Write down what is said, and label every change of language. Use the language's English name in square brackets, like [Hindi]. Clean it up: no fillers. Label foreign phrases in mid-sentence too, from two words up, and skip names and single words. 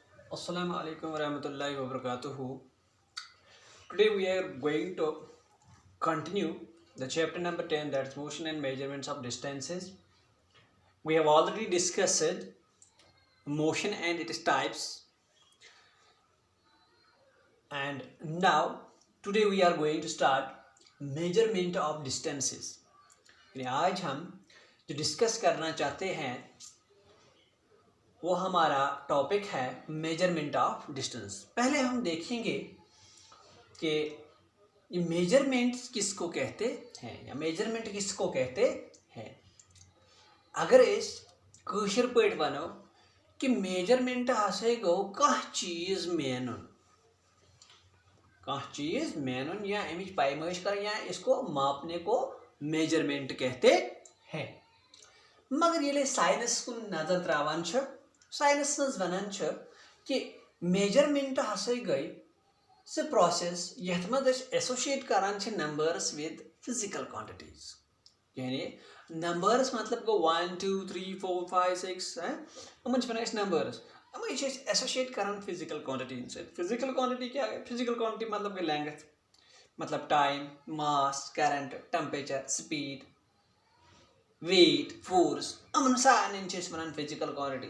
[Arabic] السلام عليكم ورحمة الله وبركاته. [English] Today we are going to continue the chapter number 10, that's motion and measurements of distances. We have already discussed motion and its types, and now today we are going to start measurement of distances. [Hindi] आज हम जो डिस्कस करना चाहते हैं वो हमारा टॉपिक है [English] measurement of distance. [Hindi] पहले हम देखेंगे कि ये मेजरमेंट्स किसको कहते हैं या मेजरमेंट किसको कहते हैं। [Kashmiri] अगर इस कशर पट वनो कि मेजरमेंट हसे गो कह चीज मेनुन या अमिच पैमाइश कर [Hindi] या इसको मापने को मेजरमेंट कहते हैं। [Kashmiri] मगर ये साइंस कुन नजर त्रावान छ साइंस वनान छ कि मेजरमेंट हसे गई से प्रोसेस यथ मज एसोसिएट करान छ [English] numbers with physical quantities. [Kashmiri] यानी नंबर्स मतलब गो 1 2 3 4 5 6 है अमन छ नंबर्स हम ये एसोसिएट करान [English] physical quantity [Kashmiri] से। [English] physical quantity [Hindi] क्या है? [English] physical quantity [Hindi] मतलब कि [English] length, matlab time, mass, current, temperature, speed, weight, force, [Kashmiri] अमन सारे वन [English] physical quantity.